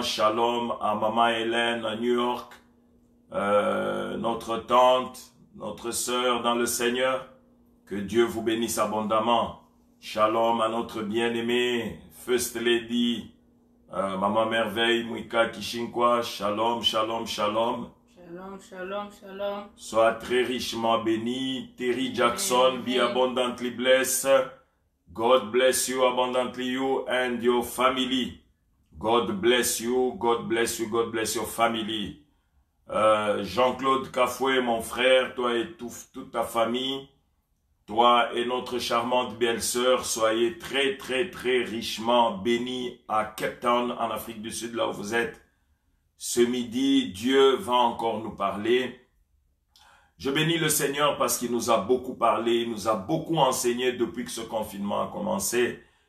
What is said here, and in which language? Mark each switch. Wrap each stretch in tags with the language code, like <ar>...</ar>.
<fr>Shalom à Maman Hélène à New York, notre tante, notre sœur dans le Seigneur. Que Dieu vous bénisse abondamment. Shalom à notre bien-aimée First Lady, Maman Merveille, Mouika Kishinkwa, shalom, shalom, shalom. Shalom, shalom, shalom. Sois très richement béni.</fr> <en>Terry Jackson, be abundantly blessed. God bless you abundantly, you and your family. God bless you, God bless you, God bless your family.</en> <fr>Jean-Claude Kafoué, mon frère, toi et toute ta famille. Toi et notre charmante belle-sœur, soyez très richement bénis à Cape Town, en Afrique du Sud, là où vous êtes. Ce midi, Dieu va encore nous parler. Je bénis le Seigneur parce qu'il nous a beaucoup parlé, il nous a beaucoup enseigné depuis que ce confinement a commencé.</fr>